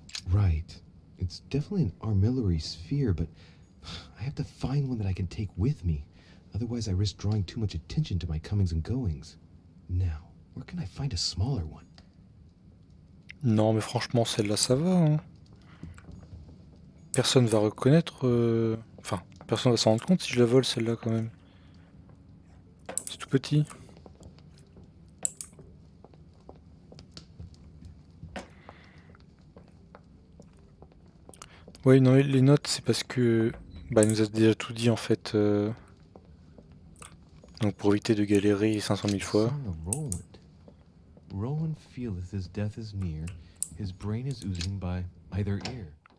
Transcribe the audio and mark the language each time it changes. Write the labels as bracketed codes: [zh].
[en] right. It's definitely an armillary sphere, but I have to find one that I can take with me. Otherwise, I risk drawing too much attention to my comings and goings. Now, where can I find a smaller one? [fr] Non, mais franchement, celle-là, ça va, hein. Personne va reconnaître... Enfin, personne va s'en rendre compte si je la vole, celle-là, quand même. C'est tout petit. Oui, non, les notes, c'est parce que... Bah, elle nous a déjà tout dit, en fait. Donc, pour éviter de galérer 500 000 fois. [en] Song of Roland. Roland feeleth his death is near. His brain is oozing by either ear.